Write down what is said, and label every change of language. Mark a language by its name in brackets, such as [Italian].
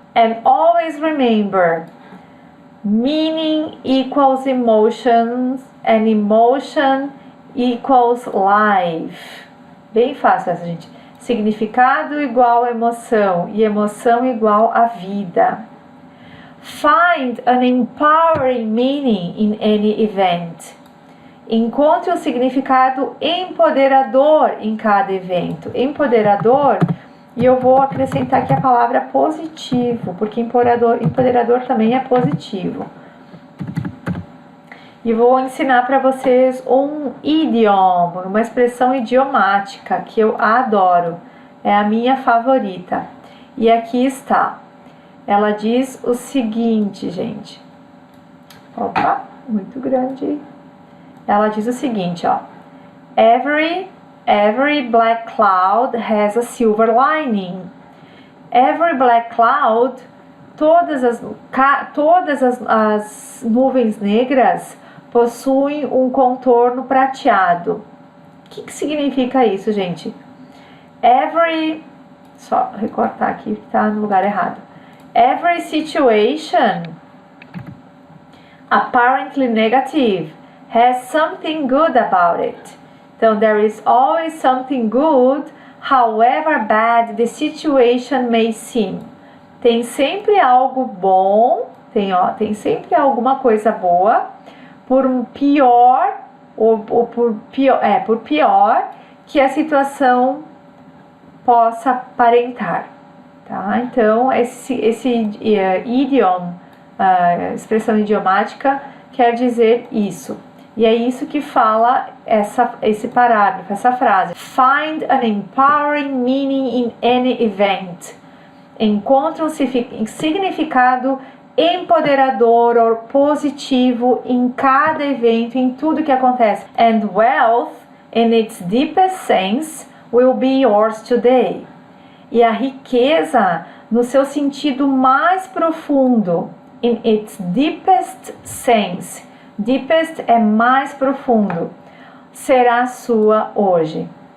[English] And always remember, meaning equals emotions and emotion equals life. [Portuguese] Bem fácil essa, gente. Significado igual a emoção e emoção igual a vida. [English] Find an empowering meaning in any event. [Portuguese] Encontre um significado empoderador em cada evento. Empoderador, e eu vou acrescentar aqui a palavra positivo, porque empoderador também é positivo. E vou ensinar para vocês um idioma, uma expressão idiomática que eu adoro. É a minha favorita. E aqui está. Ela diz o seguinte, gente. Opa, muito grande. Ela diz o seguinte, [English] Every black cloud has a silver lining. Every black cloud, [Portuguese] todas as nuvens negras possuem um contorno prateado. O que significa isso, gente? Só recortar aqui que está no lugar errado. [English] Every situation apparently negative, has something good about it. Então, there is always something good, however bad the situation may seem. [Portuguese] Tem sempre algo bom, tem sempre alguma coisa boa, por pior por pior que a situação possa aparentar, tá? Então, esse idiom, expressão idiomática, quer dizer isso. E é isso que fala esse parágrafo, essa frase. [English] Find an empowering meaning in any event. [Portuguese] Encontra um significado empoderador ou positivo em cada evento, em tudo que acontece. [English] And wealth, in its deepest sense, will be yours today. [Portuguese] E a riqueza, no seu sentido mais profundo, [English] in its deepest sense, [Portuguese] deepest é mais profundo, será sua hoje.